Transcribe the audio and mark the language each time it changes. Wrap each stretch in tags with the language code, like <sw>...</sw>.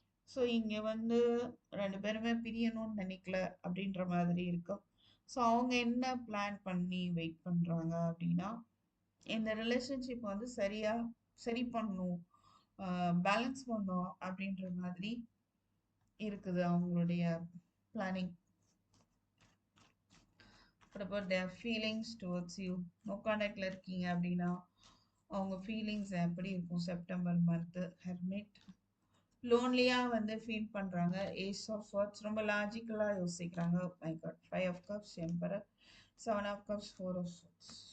<ta>So இங்க வந்து 2 பேருமே பிரியணும்னு நினைக்கல அப்படின்ற மாதிரி இருக்கும். ஸோ அவங்க என்ன பிளான் பண்ணி வெயிட் பண்றாங்க அப்படின்னா, இந்த ரிலேஷன்ஷிப் வந்து சரி பண்ணணும், பேலன்ஸ் பண்ணணும் அப்படின்ற மாதிரி இருக்குது அவங்களுடைய planning.</ta> <en>What about their feelings towards you?</en> <ta>No கான்டாக்ட்ல இருக்கீங்க அப்படின்னா அவங்க ஃபீலிங்ஸ் எப்படி இருக்கும் செப்டம்பர் மந்த்? ஹெர்மிட் லோன்லியா வந்து ஃபீல் பண்றாங்க. ஏஸ் ஆஃப் வாட்ஸ் ரொம்ப லாஜிக்கலா யோசிக்கிறாங்க. My God, 5 of Cups, emperor, 7 of Cups, 4 of Swords.</ta>